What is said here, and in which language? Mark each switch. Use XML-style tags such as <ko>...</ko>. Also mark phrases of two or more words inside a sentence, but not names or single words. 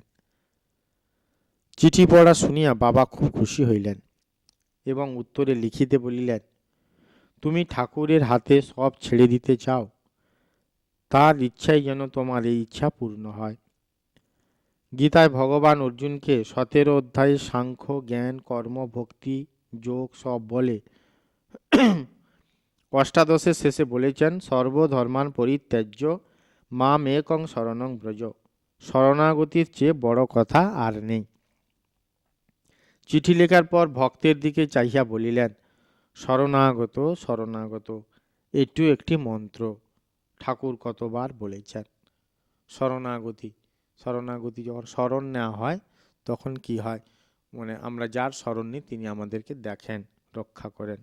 <bn>চিঠি পড়া শুনিয়া বাবা খুব খুশি হইলেন এবং উত্তরে লিখিতে বলিলেন, তুমি ঠাকুরের হাতে সব ছেড়ে দিতে চাও, তার ইচ্ছাই যেন তোমার এই ইচ্ছা পূর্ণ হয়। গীতায় ভগবান অর্জুনকে 17 অধ্যায়ে সাংখ্য জ্ঞান কর্ম ভক্তি যোগ সব বলে অষ্টাদশের শেষে বলেছেন,</bn> <sa>সর্বধর্মান পরিত্যাজ্য মাম একং শরণং ব্রজ।</sa> <bn>শরণাগতির চেয়ে বড় কথা আর নেই। চিঠি লেখার পর ভক্তের দিকে চাহিয়া বলিলেন, শরণাগত শরণাগত, এটিও একটি মন্ত্র, ঠাকুর কতবার বলেছেন। শরণাগতি, শরণাগতি যখন শরণ নেওয়া হয় তখন কি হয়, মানে আমরা যার শরণ নিই তিনি আমাদেরকে দেখেন, রক্ষা করেন।</bn>